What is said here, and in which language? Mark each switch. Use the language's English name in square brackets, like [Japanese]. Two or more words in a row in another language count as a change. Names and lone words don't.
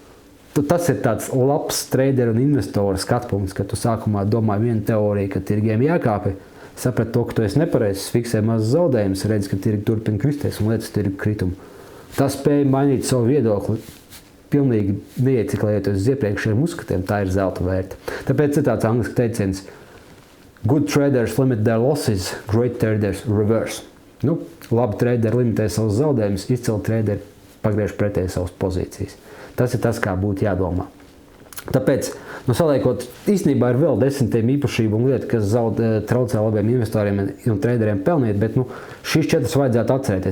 [Latvian] Tas ir tāds labs traderu un investoru skatpunkts, ka tu sākumā domāji vienu teoriju, ka tirgiem jākāpi, saprat to, ka tu esi nepareizs, fiksē mazus zaudējumus, redz, ka tirgi turpina kristies un liec uz tirgu kritumu. Tas spēja mainīt savu viedokli, pilnīgi neieciklējoties uz iepriekšējiem uzskatiem, tā ir zelta vērta. Tāpēc ir tāds angliski teiciens: [English] good traders limit their losses, great traders reverse. [Latvian] Labi traderi limitē savus zaudējumus, izcili traderi pagriež pretēji savas pozīcijas. Tas ir tas, kā būtu jādomā. Tāpēc, saliekot, īstenībā ir vēl desmitiem īpašību un lietu, kas traucē labiem investoriem un traderiem pelnīt, bet šīs 4 vajadzētu atcerēties.